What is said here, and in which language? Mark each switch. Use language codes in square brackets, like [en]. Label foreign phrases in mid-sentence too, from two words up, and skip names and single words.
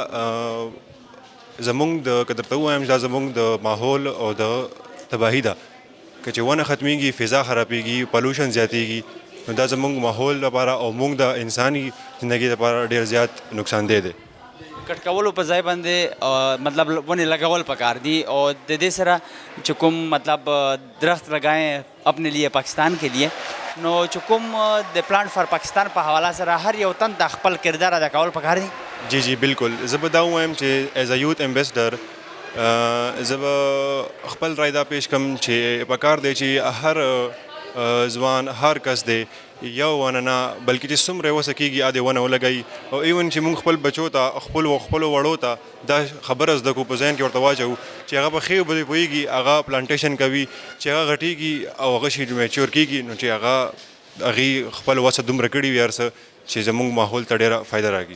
[ps] زمونږ د که درته ووایم چې دا زمونږ د ماحول او د تباهي ده که چې ونه ختمیږي فضا خرابېږي پلوشن زیاتېږي نو دا زمونږ ماحول لپاره او موږ د انساني زندګۍ لپاره ډېر زیات نقصان دی کټ کولو په ځای باندې مطلب ونې لګول پکار دي او د دې سره چې کوم مطلب [ur] درخت لگائیں اپنے لیے پاکستان کے لیے [ps] نو چې کوم د [en] plant for Pakistan [ps] په حواله سره هر یو تن د خپل کردار ادا کول پکار دي جی جی بالکل زه به دا ووایم چې [en] as a youth ambassador [ps] زه به خپل رای دا پیش کوم چې پکار دی چې هر ځوان هر کس دی یو ونه نه بلکې چې څومره وسه کېږي ادې ونه ولګوي او ایون چې موږ خپل بچو ته خپلو وړو ته دا خبره زده کړو په ذهن کې ورته واچوو چې هغه به ښې به پوهېږي هغه پلانټیشن کوي چې هغه غټېږي او هغه شي میچور کېږي نو چې هغه هغې خپل وسه دومره کړي وي هر څه چې زموږ ماحول ته ډېره فایده راکړي